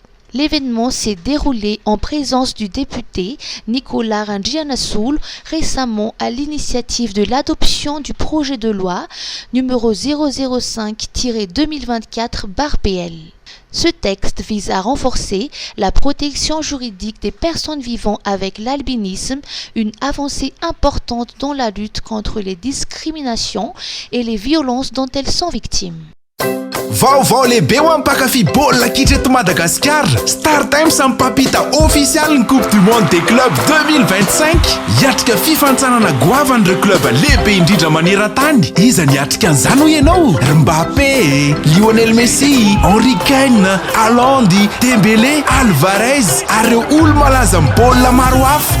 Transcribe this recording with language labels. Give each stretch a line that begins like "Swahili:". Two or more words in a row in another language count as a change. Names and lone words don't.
French: L'événement s'est déroulé en présence du député Nicolas Randjianasoul, récemment à l'initiative de l'adoption du projet de loi numéro 005-2024/PL. Ce texte vise à renforcer la protection juridique des personnes vivant avec l'albinisme, une avancée importante dans la lutte contre les discriminations et les violences dont elles sont victimes.
Malagasy: Vaovao lehibe ho ampakafy baolina kitra eto Madagasikara. Star Times mipampita ofisialy ny Coupe du Monde des Clubs 2025. Hiatrika fifantsarana goavan'ireo club lehibe indrindra maneran-tany. Iza ny hiatrika an'izany ho ianao? Mbappé, Lionel Messi, Henry Kane, Haaland, Dembélé, Alvarez ary ireo olo-malaza amin'ny baolina maro hafa.